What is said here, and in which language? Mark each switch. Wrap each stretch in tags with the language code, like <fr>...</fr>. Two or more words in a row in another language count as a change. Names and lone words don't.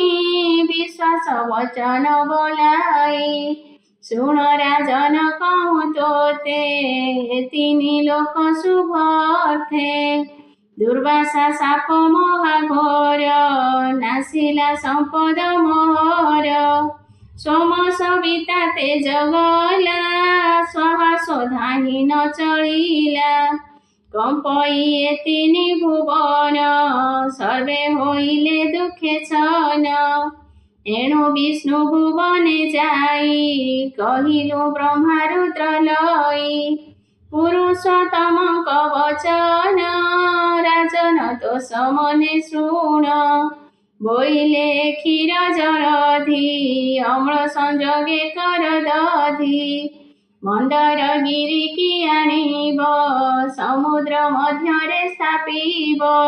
<or>ବିଶ୍ୱାସ ବଚନ ବୋଲାଇ ଶୁଣ ରାଜନ କହୁ ତୋତେ ତିନି ଲୋକ ଶୁଭର୍ଥେ ଦୁର୍ବାସା ସାପ ମହାଘୋର ନାସିଲା ସମ୍ପଦ ମୋହର ସୋମ ସବିତା ତେଜ ଗଲା ସ୍ୱାହା ସୋଧାହି ନ ଚଳିଲା କମ୍ପଇ ଏ ତିନି ଭୁବନ ସର୍ବେ ହୋଇଲେ ଦୁଖେ ଛନ ଏଣୁ ବିଷ୍ଣୁ ଭୁବନେ ଯାଇ କହିଲୁ ବ୍ରହ୍ମା ରୁଦ୍ର ଲଈ ପୁରୁଷୋତ୍ତମଙ୍କ ବଚନ ରାଜନ ତୋଷ ମନେ ଶୁଣ ବୋଇଲେ କ୍ଷୀର ଜଳଧି ଅମ୍ଳ ସଂଯୋଗେ କର ଦଧି ମନ୍ଦର ଗିରି କି ଆଣିବ ସମୁଦ୍ର ମଧ୍ୟରେ ସ୍ଥାପିବ</or>